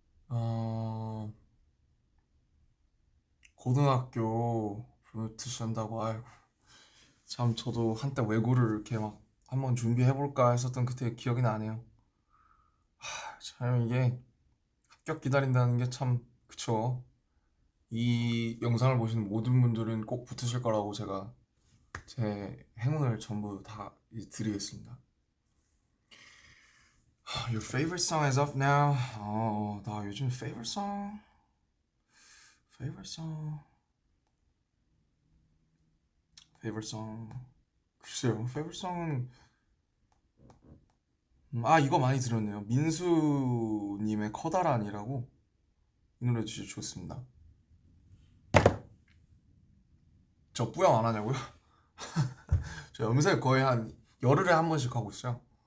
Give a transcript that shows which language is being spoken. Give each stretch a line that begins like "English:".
Korean: 어 고등학교 브루트 시한다고 아이고 참 저도 한때 외고를 이렇게 막 한번 준비해 볼까 했었던 그때 기억이 나네요. 참 이게 합격 기다린다는 게 참 그쵸. 이 영상을 보시는 모든 분들은 꼭 붙으실 거라고 제가 제 행운을 전부 다 드리겠습니다.
English: Your favorite song is up now. 나 요즘 favorite song, favorite song.
Korean: 글쎄요, favorite song은 이거 많이 들었네요. 민수님의 커다란이라고 이 노래 진짜 좋습니다. 저 뿌염 안 하냐고요? 저 염색 거의 한 열흘에 한 번씩 하고 있어요.